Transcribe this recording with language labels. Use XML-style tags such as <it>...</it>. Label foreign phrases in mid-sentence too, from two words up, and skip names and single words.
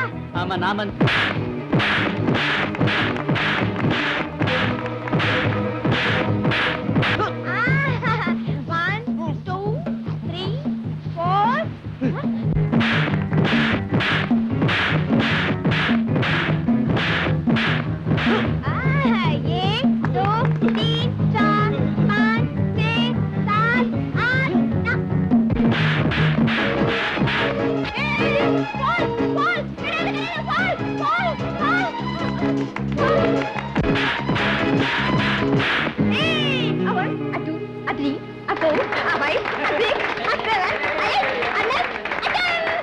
<ta>ஆமா நாமன்.</ta> <en>One, two, three, four.</en> <hi>एक, दो, तीन, चार, पाँच, छह, सात, आठ, नौ.</hi> <en>Fall, fall, fall, fall, fall. A one, a two, a three, a four, a five, a six, a seven, a eight, a nine, a 10.</en>